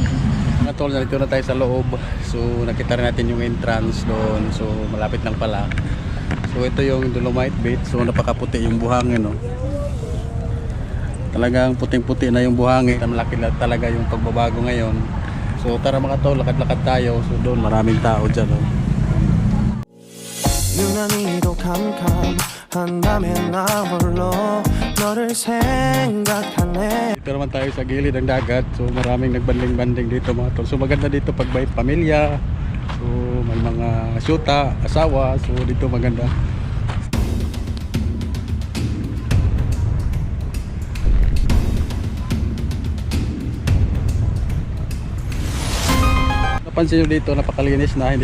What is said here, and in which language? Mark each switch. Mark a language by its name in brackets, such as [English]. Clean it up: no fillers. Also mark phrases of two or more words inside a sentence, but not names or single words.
[Filipino] Mga tol, narito na tayo sa loob. So nakita rin natin yung entrance doon. So malapit lang pala. So ito yung Dolomite Beach. So napakaputi yung buhangin, no? Talagang puting-puti na yung buhangin. Malaki na talaga yung pagbabago ngayon. So tara mga tol, lakad-lakad tayo. So doon maraming tao dyan, no? [Korean] 유난히도 캄캄한밤에 나 홀로 너를 생각하네. [Filipino] Dito naman tayo sa gilid ng dagat. So maraming nagbanding-banding dito mga tol. So maganda dito pag may pamilya. So may mga syuta, asawa. So dito maganda. Napansin nyo dito, napakalinis na.